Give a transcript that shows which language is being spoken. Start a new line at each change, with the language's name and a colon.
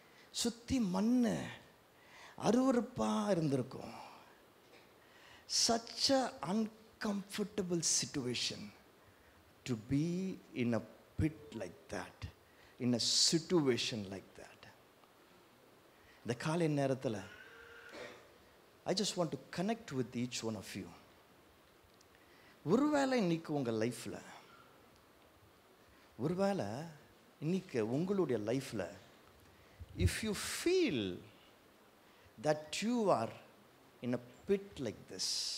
Tamil: சுற்றி மண், அருவருப்பாக இருந்திருக்கும்.
English: Such an uncomfortable situation to be in a pit like that, in a situation like that.
Tamil: இந்த காலை நேரத்தில்
English: I just want to connect with each one of you.
Tamil: ஒருவேளை இன்னைக்கு உங்கள் லைஃப்பில், ஒருவேளை இன்னைக்கு உங்களுடைய லைஃப்பில்,
English: if you feel that you are in a pit like this,